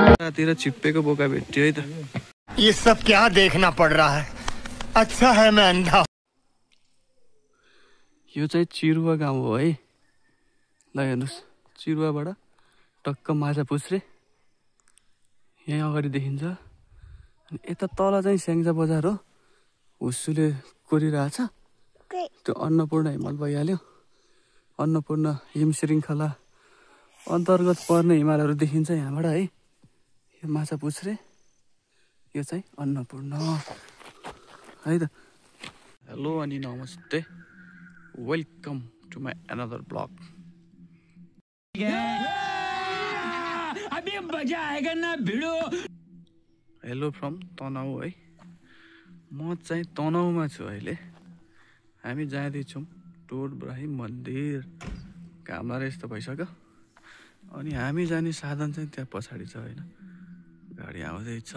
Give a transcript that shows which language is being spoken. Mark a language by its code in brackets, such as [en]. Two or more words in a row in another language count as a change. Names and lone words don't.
[ne] यतातिर छिप्पेको बोका भेट्यो है त। [hi] ये सब क्या देखना पड़ रहा है? अच्छा है मैं अंधा। [ne] यो चाहिँ चिरुवा गाउँ हो है। ल हेर्नुहोस्, चिरुवाबाट टक्क माछा पुछ्रे यहीँ अगाडि देखिन्छ। अनि यता तल चाहिँ स्याङ्जा बजार हो। हुस्सुले कोरिरहेछ। त्यो अन्नपूर्ण हिमाल भइहाल्यो। अन्नपूर्ण हिम श्रृङ्खला अन्तर्गत पर्ने हिमालहरू देखिन्छ यहाँबाट है। यो माछा पुछ्रे, यो चाहिँ अन्नपूर्ण है त। [en] हेलो [ne] अनि नमस्ते, [en] welcome to my another blog. [hi] अभी मजा आएगा ना भिडो। [en] hello from [ne] तनहु है। म चाहिँ तनहुमा छु अहिले। हामी जाँदैछौँ टोड इब्राहिम मन्दिर। घाम लागेर यस्तो भइसक्यो। अनि हामी जाने साधन चाहिँ त्यहाँ पछाडि छ होइन, गाडी आउँदैछ।